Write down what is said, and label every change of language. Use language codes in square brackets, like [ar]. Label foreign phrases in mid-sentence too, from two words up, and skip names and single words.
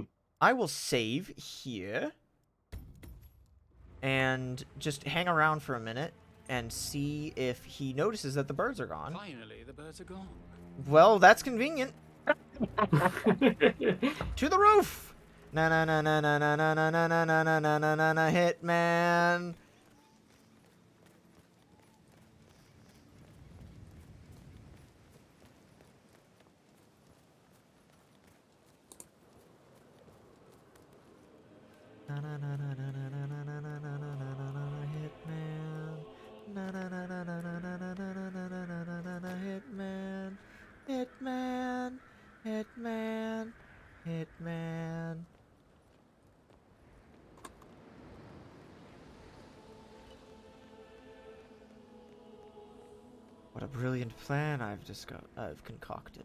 [en] I will save here. And just hang around for a minute and see if he notices that the birds are gone. Finally, the birds are gone. Well, that's convenient. To the roof! Na na na na na na na na na na na na na na na Hitman. Na na na na na na na na na na na na na na Hitman. Na na na na na na na na na na na na na na Hitman. Hitman. Hitman. Hitman. What a brilliant plan I've concocted.